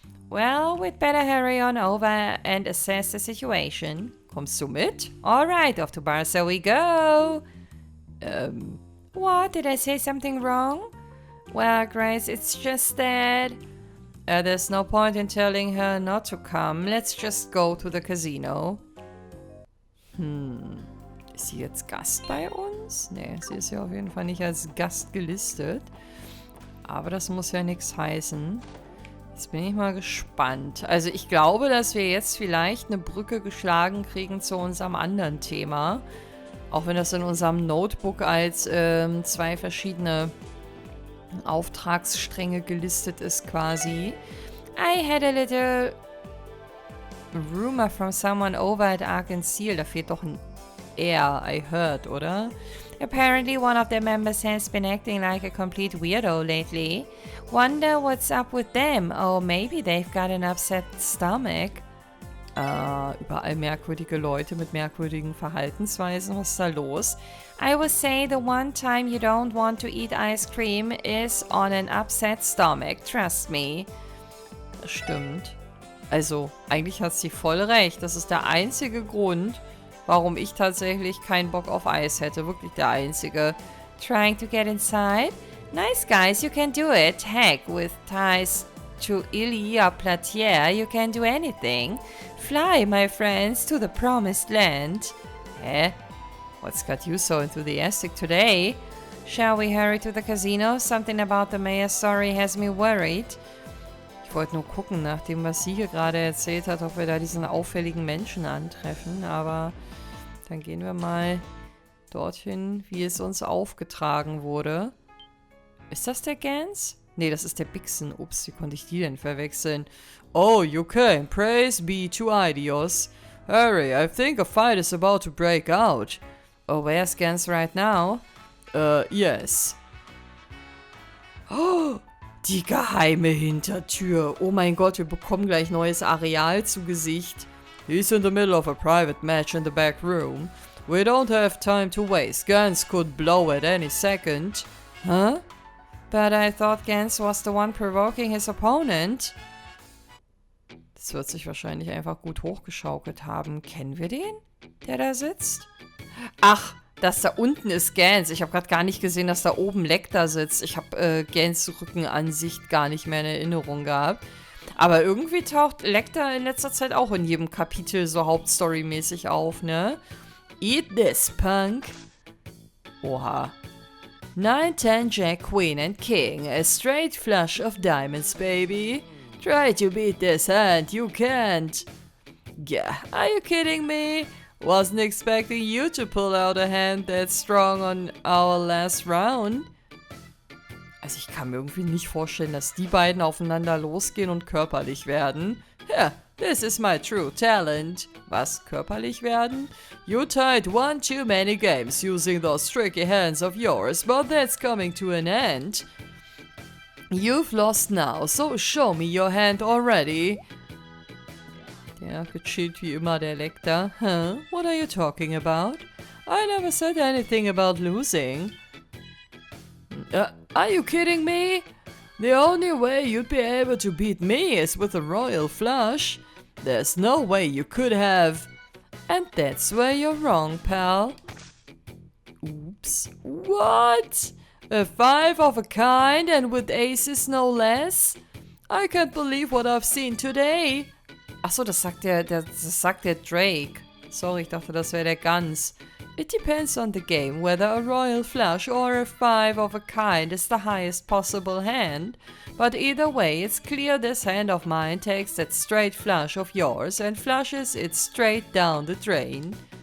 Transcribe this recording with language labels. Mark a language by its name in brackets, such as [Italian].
[English] Well, we'd better hurry on over and assess the situation. [German] Kommst du mit? [English] Alright, off to Barca we go. What? Did I say something wrong? Well, Grace, it's just that... there's no point in telling her not to come. Let's just go to the casino. [German] Ist sie jetzt Gast bei uns? Nee, sie ist ja auf jeden Fall nicht als Gast gelistet. Aber das muss ja nichts heißen. Jetzt bin ich mal gespannt. Also ich glaube, dass wir jetzt vielleicht eine Brücke geschlagen kriegen zu unserem anderen Thema. Auch wenn das in unserem Notebook als 2 verschiedene Auftragsstränge gelistet ist quasi. [English] I had a little rumor from someone over at Arkansas. [German] Da fehlt doch ein R, [English] I heard, [German] oder? [English] Apparently one of their members has been acting like a complete weirdo lately. Wonder what's up with them. Oh, maybe they've got an upset stomach. [German] Überall merkwürdige Leute mit merkwürdigen Verhaltensweisen. Was ist da los? [English] I would say the one time you don't want to eat ice cream is on an upset stomach. Trust me. [German] Das stimmt. Also, eigentlich hat sie voll recht. Das ist der einzige Grund, warum ich tatsächlich keinen Bock auf Eis hätte. Wirklich der einzige. [English] Trying to get inside? Nice guys, you can do it. Heck, with ties to Ilia Platière, you can do anything. Fly, my friends, to the promised land. Hä? What's got you so enthusiastic today? Shall we hurry to the casino? Something about the mayor's story has me worried. [German] Ich wollte nur gucken, nach dem, was sie hier gerade erzählt hat, ob wir da diesen auffälligen Menschen antreffen. Aber dann gehen wir mal dorthin, wie es uns aufgetragen wurde. Ist das der Gans? Nee, das ist der Bixen. Ups, wie konnte ich die denn verwechseln? [English] Oh, you came. Praise be to Idios. Hurry, I think a fight is about to break out. Oh, where's Gans right now? Yes. [German] Oh, die geheime Hintertür. Oh mein Gott, wir bekommen gleich neues Areal zu Gesicht. [English] He's in the middle of a private match in the back room. We don't have time to waste. Gans could blow at any second. Huh? But I thought Gans was the one provoking his opponent. [German] Das wird sich wahrscheinlich einfach gut hochgeschaukelt haben. Kennen wir den, der da sitzt? Ach, das da unten ist Gans. Ich habe gerade gar nicht gesehen, dass da oben Lecter sitzt. Ich habe Gans Rückenansicht gar nicht mehr in Erinnerung gehabt. Aber irgendwie taucht Lecter in letzter Zeit auch in jedem Kapitel so hauptstorymäßig auf, ne? [English] Eat this, Punk. Oha. 9, 10, Jack, Queen and King. A straight flush of diamonds, baby. Try to beat this hand, you can't. Yeah, are you kidding me? Wasn't expecting you to pull out a hand that strong on our last round. [German] Also ich kann mir irgendwie nicht vorstellen, dass die beiden aufeinander losgehen und körperlich werden. [English] Yeah, this is my true talent. [German] Was, körperlich werden? [English] You tied one too many games using those tricky hands of yours, but that's coming to an end. You've lost now, so show me your hand already. [German] Ja, gechillt wie immer der Lecter. Huh? [English] What are you talking about? I never said anything about losing. Are you kidding me? The only way you'd be able to beat me is with a royal flush. There's no way you could have. And that's where you're wrong, pal. Oops. What? A 5 of a kind and with aces no less? I can't believe what I've seen today. [German] Achso, das sagt der Drake. Sorry, ich dachte, das wäre der Gans. [English] It depends on the game, whether a royal flush or a 5 of a kind is the highest possible hand. But either way, it's clear this hand of mine takes that straight flush of yours and flushes it straight down the drain.